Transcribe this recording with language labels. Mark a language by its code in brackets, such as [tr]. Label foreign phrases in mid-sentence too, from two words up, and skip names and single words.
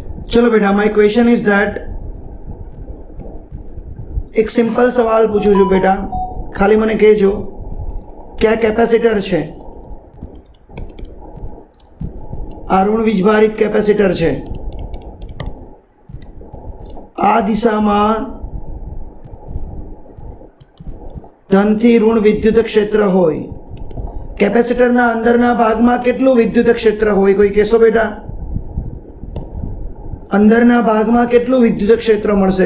[gu] ચલો બેટા, [en] my question is that, [gu] એક સિંપલ સવાલ પૂછું છું બેટા, ખાલી મને કહેજો ક્યા કેપેસિટર છે, આ ઋણ વીજભારિત કેપેસિટર છે, આ દિશામાં ધનથી ઋણ વિદ્યુત ક્ષેત્ર હોય, કેપેસિટરના અંદરના ભાગમાં કેટલું વિદ્યુત ક્ષેત્ર હોય, કોઈ કહેશો બેટા? અંદરના ભાગમાં કેટલું વિદ્યુત ક્ષેત્ર મળશે?